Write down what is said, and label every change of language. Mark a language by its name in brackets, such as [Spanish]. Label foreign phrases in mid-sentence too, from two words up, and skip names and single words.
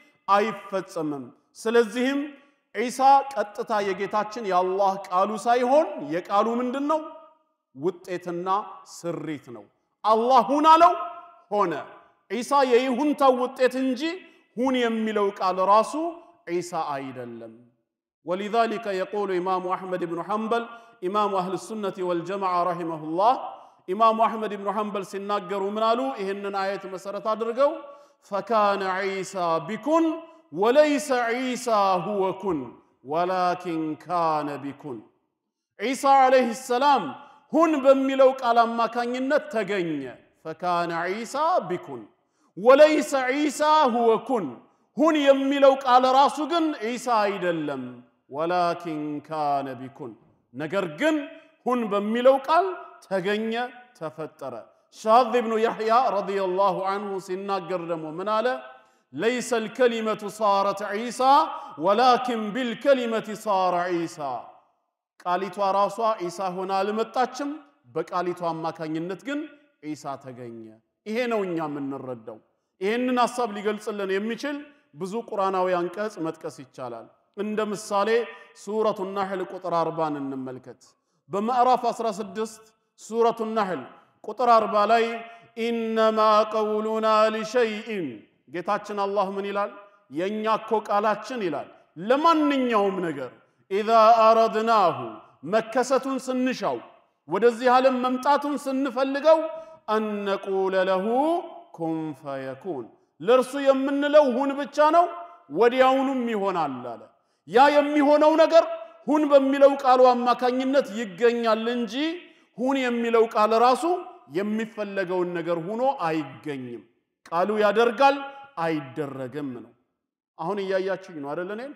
[Amharic] አይፈጸምም ስለዚህም ዒሳ ቀጥታ የጌታችን ያላህ ቃሉ ሳይሆን የቃሉ ምንድነው ውጤትና ስሪት ነው አላህ ሁን አለው ሆነ ዒሳ የይሁንታው ውጤት እንጂ ሁን የሚለው ቃል ራሱ ዒሳ አይደለም [Arabic] ولذلك يقول امام احمد بن حنبل امام اهل السنه والجماعه رحمه الله امام احمد بن حنبل [Amharic] ሲናገሩ ምን አሉ ይሄንን አየት መሰረት አድርገው فكان [Arabic] عيسى بكن وليس عيسى هو كن ولكن كان بكن عيسى عليه السلام [Amharic] ሁን በሚለው ቃል አማካኝነት ተገኘ [Arabic] فكان عيسى بكن وليس عيسى هو كن [Amharic] ሁን የሚለው ቃል ራሱ ግን ዒሳ አይደለም [Arabic] ولكن كان بكن [Amharic] ነገር ግን ሁን በሚለው ቃል ተገኘ ተፈጠረ ሻዝ ኢብኑ ያህያ ረዲየላሁ ዐንሁ ሲናገር ደግሞ ምን አለ [Arabic] ليس الكلمة صارت عيسى ولكن بالكلمة صار عيسى [Amharic] ቃሊቷ ራሷ ዒሳ ሆና አልመጣችም በቃሊቷ አማካኝነት ግን ዒሳ ተገኘ ይሄ ነው እኛ የምንረዳው ይሄንን ሐሳብ ሊገልጽልን የሚችል ብዙ ቁርአናዊ አንቀጽ መጥቀስ ይቻላል እንደ ምሳሌ ሱረቱ النحل ቁጥር 40 እንመልከት በማዕራፍ 16 ሱረቱ النحل ቁጥር 40 ላይ [Arabic] انما قولنا لشيء [Amharic] ጌታችን አላህ ምን ይላል የኛ እኮ ቃላችን ይላል ለማንኛውም ነገር [Arabic] اذا اردناه [Amharic] መከሰቱን ስንሻው ወደዚህ ዓለም መምጣቱን ስንፈልገው [Arabic] ان نقول له كن فيكون [Amharic] ለርሱ የምንለው ሁን ብቻ ነው ወዲያውኑም ይሆናል አለ ያ የሚሆነው ነገር ሁን በሚለው ቃሉ አማካኝነት ይገኛል እንጂ ሁን የሚለው ቃል ራሱ የሚፈለገውን ነገር ሆኖ አይገኝም ቃሉ ያደርጋል አይደረግም ነው አሁን ያያችሁኝ ነው አይደል